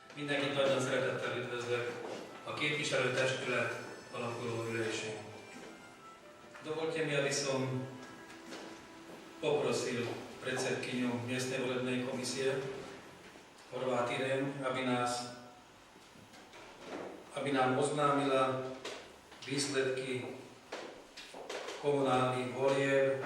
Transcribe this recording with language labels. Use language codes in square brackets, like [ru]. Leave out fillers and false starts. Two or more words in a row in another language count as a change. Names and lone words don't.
[hu] Mindenkit nagyon szeretettel üdvözlök a képviselőtestület alakuló ülésén. [sk] Dovolte mi, aby som poprosil predsedkyňu miestnej volebnej komisie Horváth Irén, aby nám oznámila výsledky komunálnych volieb.